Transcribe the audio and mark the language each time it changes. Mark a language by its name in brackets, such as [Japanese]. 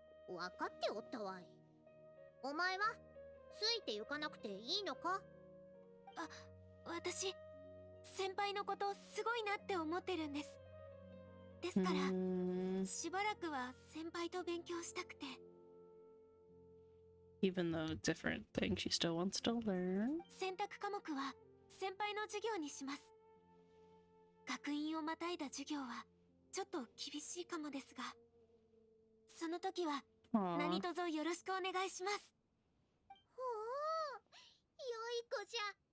[Japanese] 分かっておったわい。お前はついて行かなくていいのか？あ、私先輩のことすごいなって思ってるんです。ですからしばらくは先輩と勉強したくて。 [English] Even though different things, she still wants to learn. [Japanese] 選択科目は先輩の授業にします。学院をまたいだ授業はちょっと厳しいかもですが、その時は何卒よろしくお願いします。ほう、良い子じゃ。